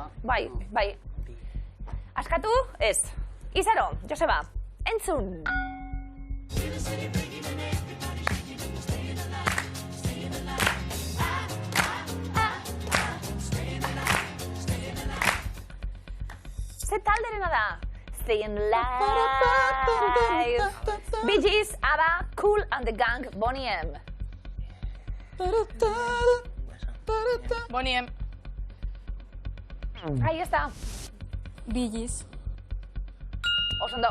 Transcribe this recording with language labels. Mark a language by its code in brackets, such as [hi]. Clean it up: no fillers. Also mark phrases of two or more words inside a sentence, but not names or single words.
[eu] Bai. Askatu? Ez. Izaro, Joseba, entzun! Ze talderena da? Staying Live. Bee Gees, ABBA, Kool and the Gang, Boney M. Boney M. [es] Ahí está. [eu] Bee Gees. Osondo.